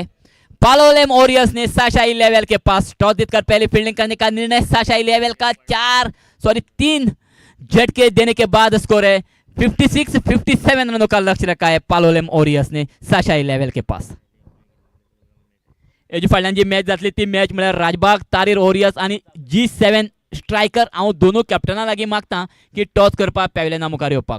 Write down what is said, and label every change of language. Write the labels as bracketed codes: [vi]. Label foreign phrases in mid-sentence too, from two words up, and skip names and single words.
[hi] पालोलेम वॉरियर्स ने साशाई लेवल के पास टॉस जीतकर पहले फील्डिंग करने का निर्णय साशाई लेवल का 3 झटके देने के बाद स्कोर है 57 रनों का लक्ष्य रखा है पालोलेम वॉरियर्स ने साशाई लेवल के पास। [kok] जी फाटल्यान जी मॅच जातली ती मॅच म्हळ्यार राजबाग तारीर वॉरियर्स आणि G7 स्ट्रायकर। हांव दोनूय कॅप्टना लागीं मागता की टॉस करपाक पॅव्हलियना मुखार येवपाक।